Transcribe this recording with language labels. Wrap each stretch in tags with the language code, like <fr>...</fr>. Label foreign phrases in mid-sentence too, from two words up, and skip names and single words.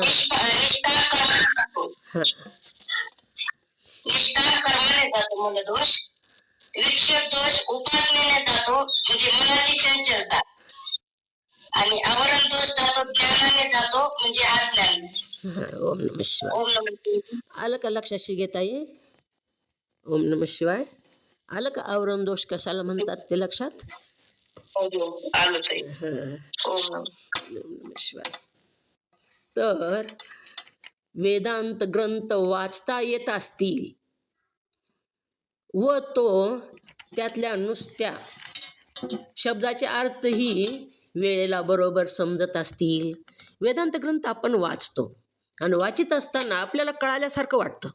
<mr>निष्काम कर्माने जातो. हां निष्काम कर्माने जातो मला दोष. विक्षेप दोष उपासनेने जातो म्हणजे मनाची चंचलता. आणि आवरण दोष जातो ज्ञानाने जातो म्हणजे अज्ञान.</mr> <sa>हां ओम नमः शिवाय. ओम नमः शिवाय.</sa> <mr>आलं का लक्षात शिगेताई?</mr> <sa>ओम नमः शिवाय.</sa> <mr>आलं का आवरण दोष कशाला म्हणतात ते लक्षात? आलं ताई. हां</mr> <sa>ओम नमः शिवाय.</sa> <mr>तर वेदांत ग्रंथ वाचता येत असतील व तो त्यातल्या नुसत्या शब्दाचे अर्थही वेळेला बरोबर समजत असतील. वेदांत ग्रंथ आपण वाचतो आणि वाचित असताना आपल्याला कळाल्यासारखं वाटतं.</mr>